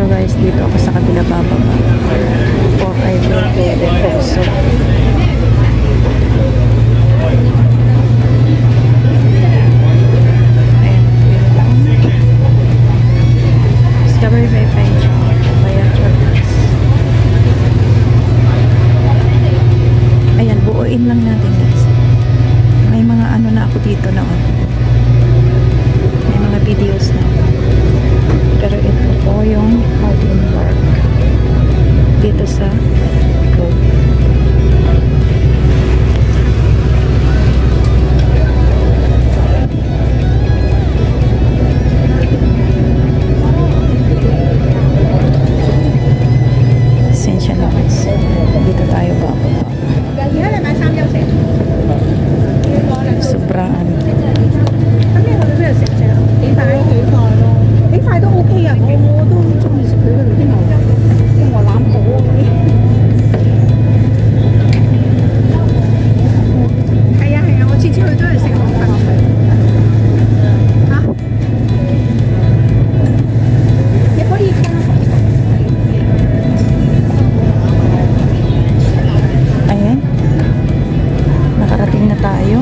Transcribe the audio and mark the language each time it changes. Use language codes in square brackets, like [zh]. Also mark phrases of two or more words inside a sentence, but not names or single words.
[tl] guys dito ako sa kabila bababa or [en] I will go there also. Discovery by Page Via Choice. [tl] Ayan, buuin lang natin guys. May mga ano na ako dito noon. May mga videos na ako. Pero ito po yung Hardin Park dito sa road. Sensya na guys. Dito tayo bababa. Sobrang ano. [yue] 幾塊都 OK 啊，我都中意食佢嗰度啲牛，啲鵝腩煲嗰啲。係啊係啊，我次次去都係食河粉。嚇？你可以加。 [tl] Ayan. Nakarating na tayo.